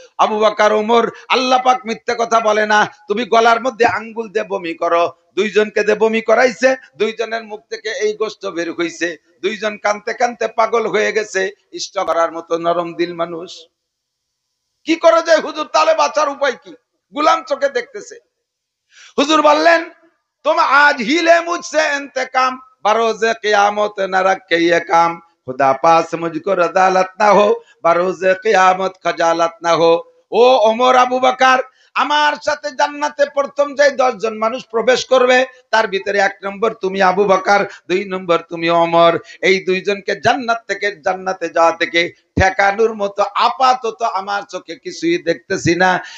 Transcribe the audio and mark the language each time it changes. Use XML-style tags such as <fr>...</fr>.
<bn>আবু বকর ওমর, আল্লাহ পাক মিথ্যা কথা বলে না। তুমি গলার মধ্যে আঙ্গুল দিয়ে বমি করো, দুইজনকে দিয়ে বমি করাইছে, দুইজনের মুখ থেকে এই গোশত বের হইছে, দুইজন কানতে কানতে পাগল হয়ে গেছে। ইষ্ট করার মতো নরম দিল মানুষ কি করে যায় হুজুর, তাহলে বাঁচার উপায় কি? গুলাম চোখে দেখতেছে। হুজুর বললেন,</bn> <hi>तुम आज ही ले मुझसे इंतकाम, बरोज़े क़यामत न रखे ये काम, खुदा पास मुझको रदालत ना हो, बरोज़े क़यामत खजालत ना हो।</hi> <bn>ও ওমর আবু বকর, আমার সাথে জান্নাতে প্রথম যে 10 জন মানুষ প্রবেশ করবে তার ভিতরে 1 নম্বর তুমি আবু বকর, 2 নম্বর তুমি ওমর। এই দুইজনকে জান্নাত থেকে জান্নাতে যাওয়া থেকে ঠেকানোর মতো আপাতত আমার চোখে কিছুই দেখতেছি না।</bn>